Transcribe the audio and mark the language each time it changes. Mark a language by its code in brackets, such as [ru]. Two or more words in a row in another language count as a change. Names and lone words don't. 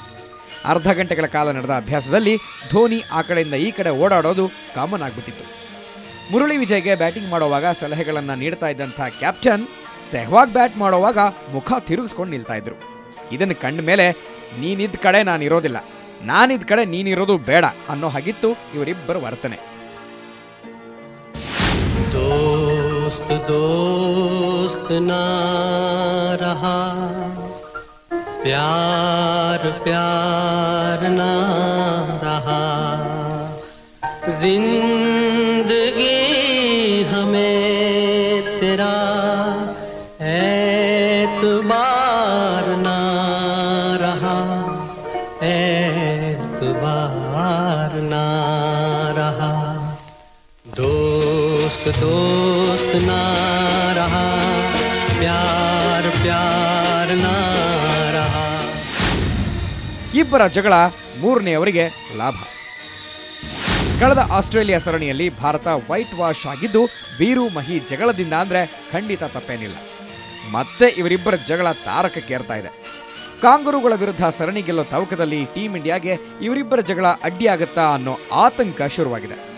[kn] ಅರ್ಧ ಗಂಟೆಗಳ ಕಾಲ ನಡೆದ ಅಭ್ಯಾಸದಲ್ಲಿ ಧೋನಿ ಆ ಕಡೆಯಿಂದ ಈ ಕಡೆ ಓಡಾಡೋದು ಕಾಮನ್ ಆಗ್ಬಿಟ್ಟಿತ್ತು. ಮುರಳಿ ವಿಜಯ್ಗೆ ಬ್ಯಾಟಿಂಗ್ ಮಾಡುವಾಗ ಸಲಹೆಗಳನ್ನು ನೀಡ್ತಾ ಇದ್ದಂಥ ಕ್ಯಾಪ್ಟನ್ ಸೆಹ್ವಾಗ್ ಬ್ಯಾಟ್ ಮಾಡುವಾಗ ಮುಖ ತಿರುಗಿಸ್ಕೊಂಡು ನಿಲ್ತಾ ಇದ್ರು. ಇದನ್ನು ಕಂಡ ಮೇಲೆ ನೀನಿದ್ದ ಕಡೆ ನಾನಿರೋದಿಲ್ಲ, ನಾನಿದ್ದ ಕಡೆ ನೀನಿರೋದು ಬೇಡ ಅನ್ನೋ ಹಾಗಿತ್ತು ಇವರಿಬ್ಬರ ವರ್ತನೆ. [hi] दोस्त दोस्त ना रहा, प्यार प्यार ना रहा, जिंदगी हमें तेरा एतबार ना रहा, एतबार ना रहा, दोस्त दोस्त ना रहा, प्यार प्यार ना रहा. [kn] ಇಬ್ಬರ ಜಗಳ ಮೂರನೆಯವರಿಗೆ ಲಾಭ. ಕಳೆದ ಆಸ್ಟ್ರೇಲಿಯಾ ಸರಣಿಯಲ್ಲಿ ಭಾರತ [en] white wash [kn] ಆಗಿದ್ದು ವೀರು ಮಹಿ ಜಗಳದಿಂದ ಅಂದ್ರೆ ಖಂಡಿತ ತಪ್ಪೇನಿಲ್ಲ. ಮತ್ತೆ ಇವರಿಬ್ಬರ ಜಗಳ ತಾರಕಕ್ಕೇರ್ತಾ ಇದೆ. ಕಾಂಗರುಗಳ ವಿರುದ್ಧ ಸರಣಿ ಗೆಲ್ಲೋ ತವಕದಲ್ಲಿ ಟೀಂ ಇಂಡಿಯಾಗೆ ಇವರಿಬ್ಬರ ಜಗಳ ಅಡ್ಡಿಯಾಗತ್ತಾ ಅನ್ನೋ ಆತಂಕ ಶುರುವಾಗಿದೆ.